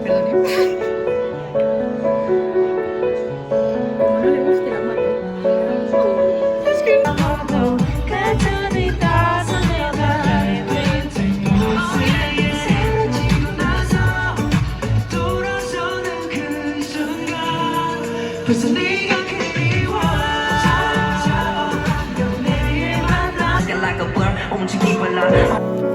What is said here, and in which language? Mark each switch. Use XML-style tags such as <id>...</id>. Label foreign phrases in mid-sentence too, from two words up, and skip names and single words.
<es>Como no le guste, la mato. Es que...</es> <ko>벌써 네가 그리워 매일 만나</ko> <en>like a blur</en> <ko>움직이발라</ko>